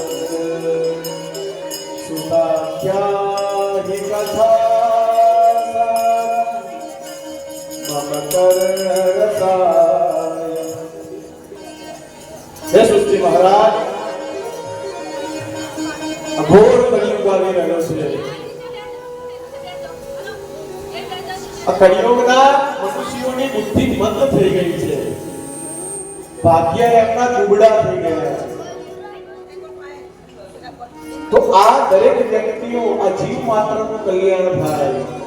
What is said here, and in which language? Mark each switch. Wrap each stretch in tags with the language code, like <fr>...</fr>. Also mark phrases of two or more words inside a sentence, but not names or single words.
<sa>सुताख्या हि कथा मम कर्ण रसाय.</sa> <hi>हे सृष्टि महाराज,</hi> <gu>અઘોર કળિયુગ આવી રહ્યો છે. આ કળિયુગના મનુષ્યોની બુદ્ધિ મંદ થઈ ગઈ છે, ભાગ્ય એમના દુબળા થઈ ગયા છે. તો આ દરેક વ્યક્તિઓ, આ જીવ માત્રનું કલ્યાણ થાય.</gu>